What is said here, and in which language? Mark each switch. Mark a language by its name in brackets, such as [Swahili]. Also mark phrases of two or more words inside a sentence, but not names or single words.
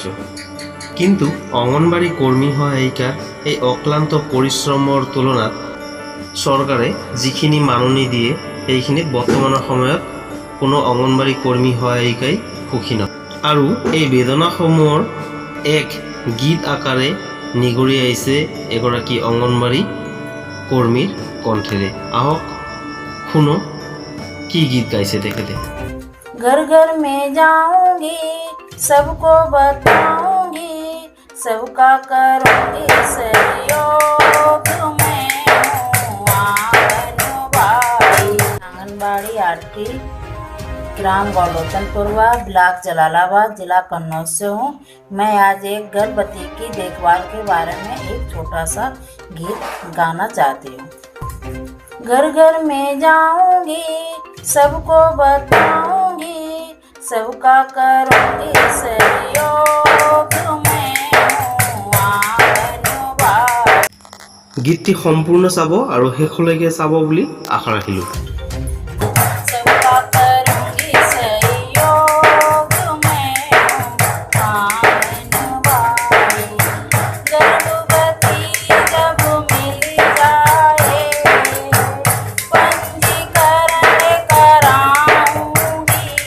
[Assamese] কিন্তু অংগনবাড়ী কৰ্মী সহায়িকাৰ এই অক্লান্ত পৰিশ্ৰমৰ তুলনাত চৰকাৰে যিখিনি মাননি দিয়ে সেইখিনি বৰ্তমানৰ সময়ত কোনো অংগনবাড়ী কৰ্মী সহায়িকাই সুখী নহয়। আৰু এই বেদনাসমূহৰ এক গীত আকাৰে নিগৰি আহিছে এগৰাকী অংগনবাড়ী কৰ্মীৰ কণ্ঠেৰে। আহক শুনো কি গীত গাইছে তেখেতে। [Hindi] घर घर में जाऊंगी, सबको बताऊंगी, सबका करूंगी सहयोग, मैं हूँ आंगनबाड़ी। आंगनबाड़ी आरटी ग्राम गौलोचनपुरवा, ब्लॉक जलालाबाद, जिला कन्नौज से हूँ। मैं आज एक गर्भवती की देखभाल के बारे में एक छोटा सा गीत गाना चाहती हूँ। घर घर में जाऊंगी, सबको बताऊंगी, सबका करूंगी सहयोग, मैं हूँ आंगनबाड़ी। [Assamese] গীতটি সম্পূৰ্ণ চাব আৰু শেষলৈকে চাব বুলি আশা ৰাখিলোঁ। [Hindi] सबका करूंगी सहयोग, मैं हूँ आंगनबाड़ी। गर्भवती जब मिल जाए, पंजीकरण कराऊंगी।